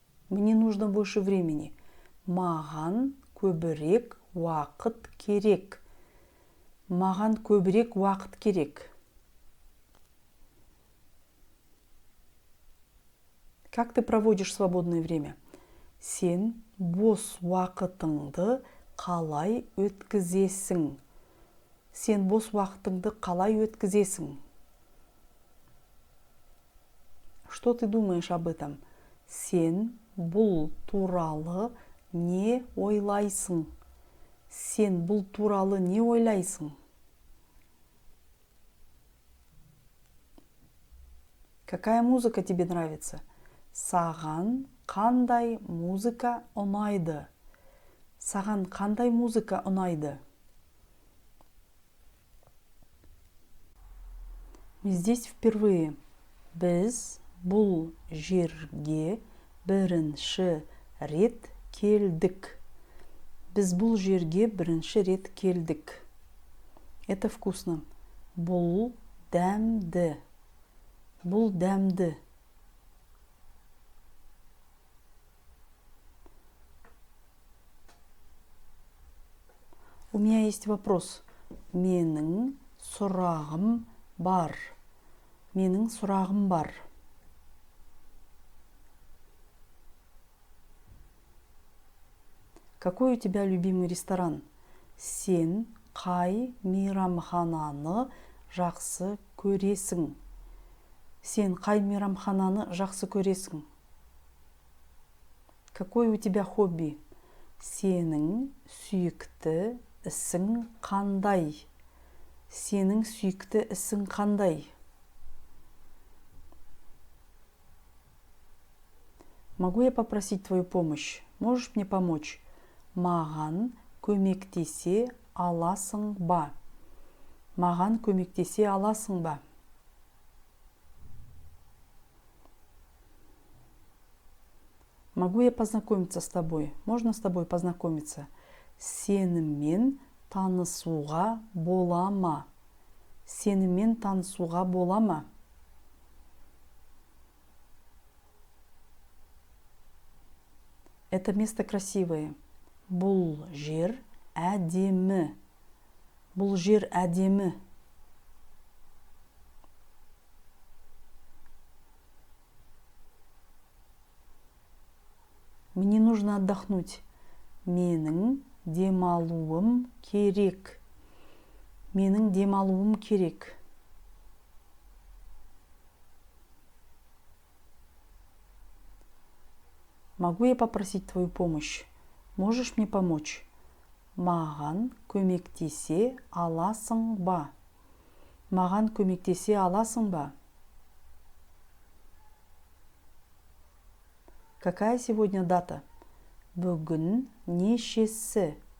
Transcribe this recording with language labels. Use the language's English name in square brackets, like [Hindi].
[Russian] Мне нужно больше времени. [Kazakh] Маған көбірек уақыт керек. Маған көбірек уақыт керек. [Russian] Как ты проводишь свободное время? [Kazakh] Сен бос уақытыңды қалай өткізесің? Сен бос уақытыңды қалай өткізесің? [Russian] Что ты думаешь об этом? [Kazakh] Сен бұл туралы не ойлайсың? Сен бұл туралы не ойлайсың? [Russian] Какая музыка тебе нравится? [Kazakh] Саған қандай музыка ұнайды? Саған қандай музыка ұнайды? [Russian] Мы здесь впервые. [Kazakh] Біз бұл жерге бірінші рет келдік. Біз бұл жерге бірінші рет келдік. [Russian] Это вкусно. [Kazakh] Бұл дәмді. Бұл дәмді. [Russian] У меня есть вопрос. [Kazakh] Менің сұрағым бар. Менің сұрағым бар. [Russian] Какой у тебя любимый ресторан? [Kazakh] Сен қай мейрамхананы жақсы көресің? Сен қай мейрамхананы жақсы көресің? [Russian] Какой у тебя хобби? [Kazakh] Сенің сүйікті ісің қандай? Сенің сүйікті ісің қандай? [Russian] Могу я попросить твою помощь? Можешь мне помочь? [Kazakh] Маған көмектесе аласың ба? Маған көмектесе аласың ба? [Russian] Могу я познакомиться с тобой? Можно с тобой познакомиться? [Kazakh] Сенімен танысуға бола ма? Сенімен танысуға бола ма? [Russian] Это место красивое. [Kazakh] Бұл жер әдемі. Бұл жер әдемі. [Russian] Мне нужно отдохнуть. [Kazakh] Менің демалуым керек. Менің демалуым керек. [Russian] Могу я попросить твою помощь? Можешь мне помочь? [Kazakh] Маған көмектесе аласың ба? Маған көмектесе аласың ба? [Russian] Какая сегодня дата? [Kazakh] Бүгін нешесі?